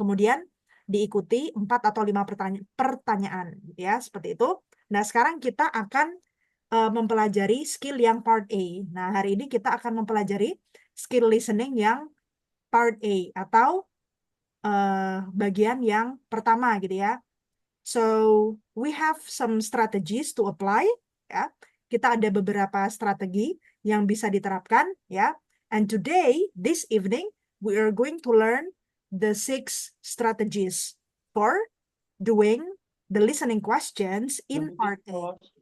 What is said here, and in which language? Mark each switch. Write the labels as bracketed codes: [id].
[id] Kemudian diikuti 4 atau 5 pertanyaan ya, seperti itu. Nah, sekarang kita akan mempelajari skill yang part A. Nah, hari ini kita akan mempelajari skill listening yang part A atau bagian yang pertama gitu ya. [en] So, we have some strategies to apply, ya. [id] Kita ada beberapa strategi yang bisa diterapkan, ya. [en] And today, this evening, we are going to learn the 6 strategies for doing the listening questions in part A.